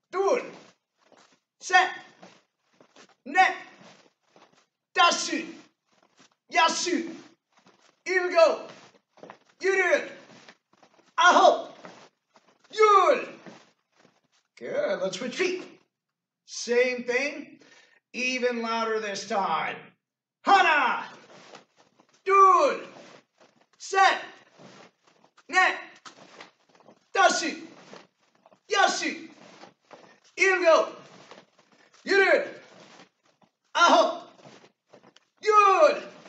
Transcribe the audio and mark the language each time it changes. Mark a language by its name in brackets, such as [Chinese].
[Korean] 둘, 셋, 넷, 다섯, 여섯, 일곱, 여덟, 아홉, 열. [English] Good, let's retreat. Same thing, even louder this time. [Korean] 하나, 둘, 셋, 넷, 다섯, 여섯, 일곱, 여덟, 아홉, 열.